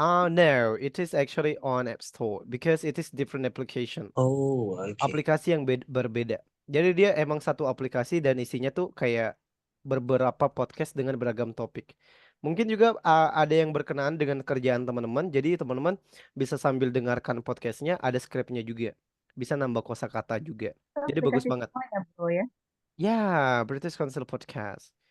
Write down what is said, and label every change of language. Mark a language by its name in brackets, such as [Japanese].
[English] no, it is actually on App Store because it is different application. Oh, okay. [Indonesian] Aplikasi yang berbeda. Jadi dia emang satu aplikasi dan isinya tuh kayak beberapa podcast dengan beragam topik. Mungkin juga ada yang berkenaan dengan kerjaan teman-teman. Jadi teman-teman bisa sambil dengarkan podcastnya, ada skripnya juga. Bisa nambah kosakata juga. Jadi bagus Aplikasi semua ya, Bro ya. Ya, British Council Podcast.